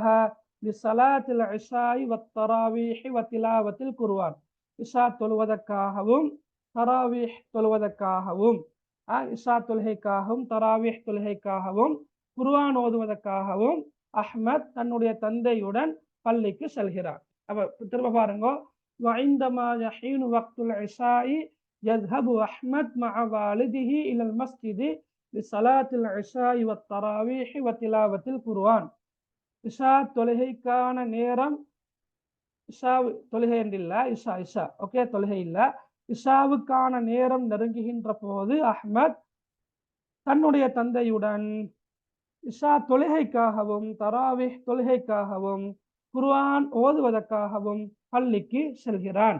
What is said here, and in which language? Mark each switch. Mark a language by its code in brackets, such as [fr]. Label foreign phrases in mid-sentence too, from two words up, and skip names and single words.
[ar] لصلاة العشاء والتراويح وتلاوة القرآن, [ta] இஷா தொழுவதற்காகவும் தராவீஹ் தொழுவதற்காகவும், இஷா தொழுகைக்காகவும் தராவீஹ் தொழுகைக்காகவும் குர்ஆன் ஓதுவதற்காகவும் அஹ்மத் தன்னுடைய தந்தையுடன் பள்ளிக்கு செல்கிறார். அப்ப திரும்ப பாருங்க, [ar] وعندما يحين وقت العشاء يذهب أحمد مع والده إلى المسجد لصلاة العشاء والتراويح وتلاوة القرآن. [ta] இஷா தொழுகைக்கான நேரம், இஷா தொழுகை என்றில்ல, இஷா இஷா ஓகே, தொழுகை இல்ல, இஷாவுக்கான நேரம் நெருங்குகின்ற போது அஹ்மத் தன்னுடைய தந்தையுடன் இஷா தொழுகைக்காகவும் தராவிஹ் தொழுகைக்காகவும் குர்ஆன் ஓதுவதற்காகவும் பள்ளிக்கு செல்கிறான்.